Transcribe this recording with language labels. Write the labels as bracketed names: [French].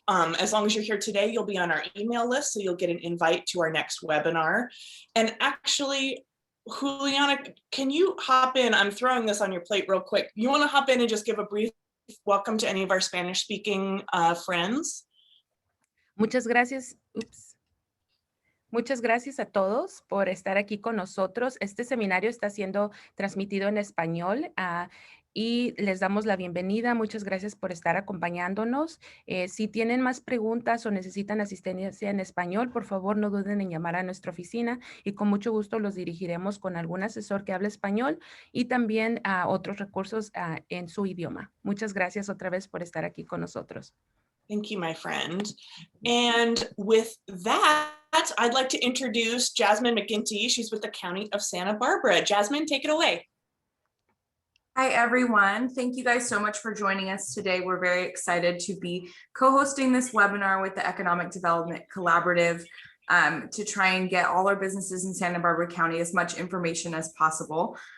[English] As long as you're here today, you'll be on our email list, so you'll get an invite to our next webinar. And actually, Juliana, can you hop in? I'm throwing this on your plate real quick. You want to hop in and just give a brief welcome to any of our Spanish-speaking friends? [Spanish] Muchas gracias. Oops. Muchas gracias a todos por estar aquí con nosotros. Este seminario está siendo transmitido en español y les damos la bienvenida. Muchas gracias por estar acompañándonos. Si tienen más preguntas o necesitan asistencia en español, por favor no duden en llamar a nuestra oficina y con mucho gusto los dirigiremos con algún asesor que hable español y también a otros recursos en su idioma. Muchas gracias otra vez por estar aquí con nosotros. [English] Thank you, my friend. And with that, I'd like to introduce Jasmine McGinty. She's with the County of Santa Barbara. Jasmine, take it away. Hi, everyone. Thank you guys so much for joining us today. We're very excited to be co-hosting this webinar with the Economic Development Collaborative to try and get all our businesses in Santa Barbara County as much information as possible.